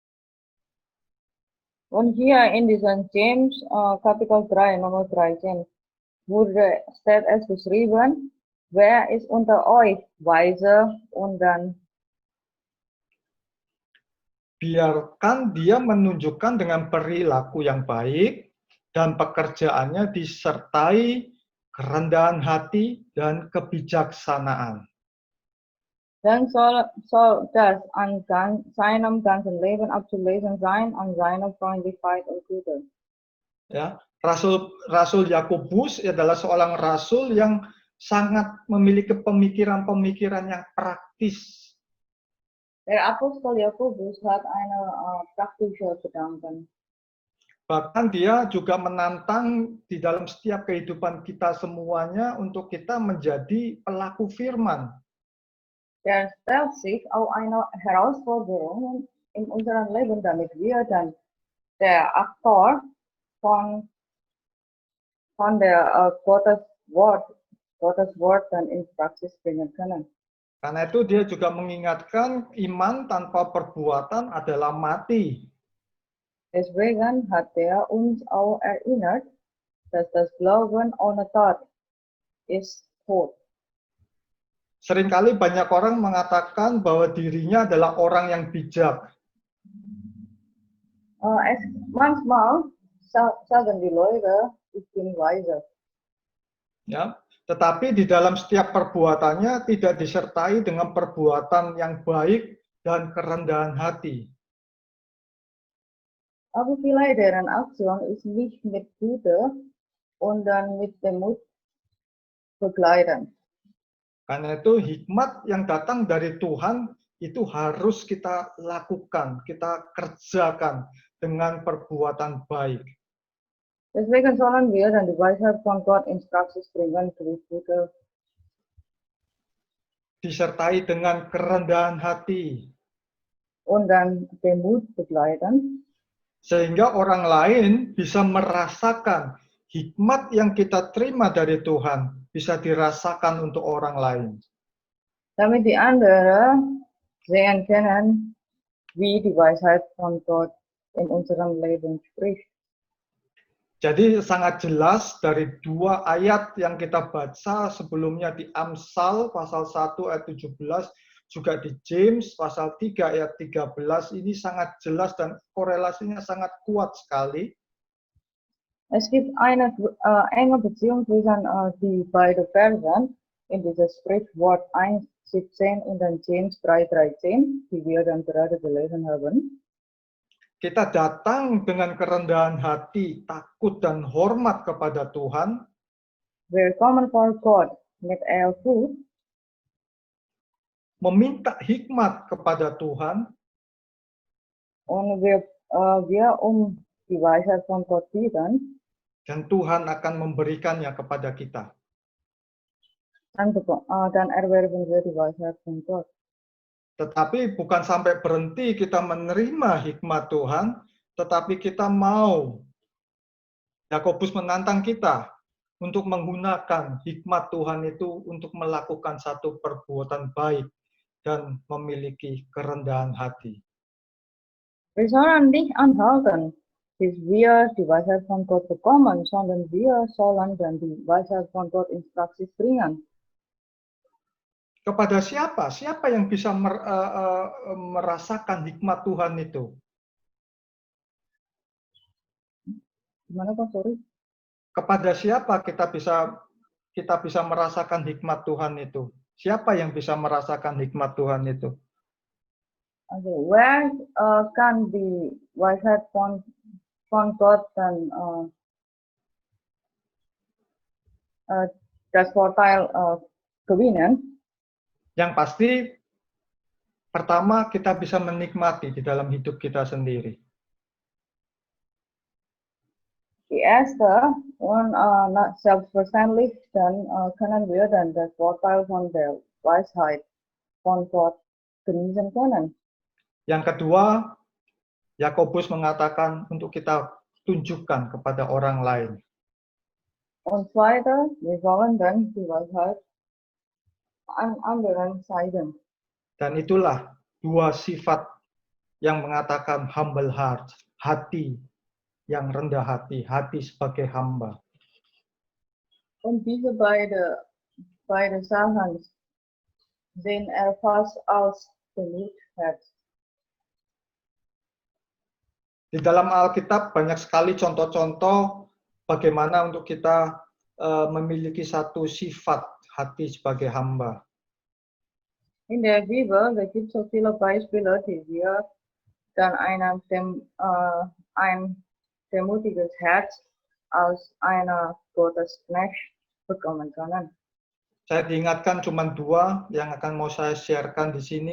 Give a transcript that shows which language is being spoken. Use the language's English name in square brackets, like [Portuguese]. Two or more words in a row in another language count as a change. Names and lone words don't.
[German] Und hier in diesem James Kapitel 3, Nummer 13, steht es geschrieben, wer ist unter euch weise und dann [Indonesian] biarkan dia menunjukkan dengan perilaku yang baik dan pekerjaannya disertai kerendahan hati dan kebijaksanaan. [German] Dann soll das an seinem ganzen Leben abzulesen sein, an seiner Freundlichkeit und Güte. [Indonesian] Ya, Rasul Yakobus adalah seorang rasul yang sangat memiliki pemikiran-pemikiran yang praktis. [German] Der Apostel Jakobus hat eine praktische Gedanken. [Indonesian] Bahkan dia juga menantang di dalam setiap kehidupan kita semuanya untuk kita menjadi pelaku firman. [German] Der stellt sich auch eine Herausforderung in unserem Leben, damit wir dann der Aktor von der Gottes Wort dann in Praxis bringen können. [Indonesian] Karena itu dia juga mengingatkan iman tanpa perbuatan adalah mati. [German] Deswegen hat er uns auch erinnert, dass das Glauben ohne Tat ist tot. [Indonesian] Seringkali banyak orang mengatakan bahwa dirinya adalah orang yang bijak. [German] Manchmal sagen die Leute, ich bin weise. [Indonesian] Ya, tetapi di dalam setiap perbuatannya tidak disertai dengan perbuatan yang baik dan kerendahan hati. [German] Aber vielleicht deren Aktion ist nicht mit Güte und dann mit Demut begleiten. [Indonesian] Karena itu hikmat yang datang dari Tuhan itu harus kita lakukan, kita kerjakan dengan perbuatan baik. [German] Deswegen sollen wir dann die Weisheit von Gott ins Praxis bringen, durch Güte. [Indonesian] Disertai dengan kerendahan hati. [German] Und dann Demut begleiten. [Indonesian] Sehingga orang lain bisa merasakan hikmat yang kita terima dari Tuhan, bisa dirasakan untuk orang lain. [German] Damit die anderen sehen können, wie die Weisheit von Gott in unserem Leben spricht. [Indonesian] Jadi sangat jelas dari dua ayat yang kita baca sebelumnya di Amsal pasal 1 ayat 17, juga di James pasal 3 ayat 13, ini sangat jelas dan korelasinya sangat kuat sekali. [German] Es gibt eine enge Beziehung zwischen die beiden Versen in dieses Sprichwort 1,17 und dann James 3,13, die wir dann gerade gelesen haben. [Indonesian] Kita datang dengan kerendahan hati, takut dan hormat kepada Tuhan. [German] Wir kommen vor Gott mit Ehrfurcht. [Indonesian] Meminta hikmat kepada Tuhan. [German] Und wir die Weisheit von Gott bitten. [Indonesian] Dan Tuhan akan memberikannya kepada kita. [German] Dann erwerben wir die Weisheit von Gott. [Indonesian] Tetapi bukan sampai berhenti kita menerima hikmat Tuhan, tetapi kita mau. Yakobus menantang kita untuk menggunakan hikmat Tuhan itu untuk melakukan satu perbuatan baik dan memiliki kerendahan hati. [German] Wir sollen nicht anhalten, bis wir die Weisheit von Gott bekommen, sondern wir sollen dann die Weisheit von Gott ins Praxis bringen. [Indonesian] Kepada siapa? Siapa yang bisa merasakan hikmat Tuhan itu? Gimana Pak, sorry? Kepada siapa kita bisa merasakan hikmat Tuhan itu? Siapa yang bisa merasakan hikmat Tuhan itu? [German] Also, wer kann die Weisheit von Gott dann das Vorteil gewinnen? [Indonesian] Yang pasti, pertama kita bisa menikmati di dalam hidup kita sendiri. [German] Die erste und selbstverständlich dann können wir dann das Vorteil von der Weisheit von Gott genießen können. [Indonesian] Yang kedua, Yakobus mengatakan untuk kita tunjukkan kepada orang lain. [German] Und zweite, wir sollen dann die Weisheit an anderen zeigen. [Indonesian] Dan itulah dua sifat yang mengatakan [English] humble heart, [Indonesian] hati yang rendah hati, hati sebagai hamba. [German] Und diese beide Sachen sehen erfasst aus dem Herz. [Indonesian] Di dalam Alkitab banyak sekali contoh-contoh bagaimana untuk kita memiliki satu sifat hati sebagai hamba. [German] In der Bibel, da gibt es so viele Beispiele, die wir dann ein demutiges Herz aus einer Gottesknecht bekommen können. [Indonesian] Saya diingatkan cuma 2 yang akan mau saya sharekan di sini.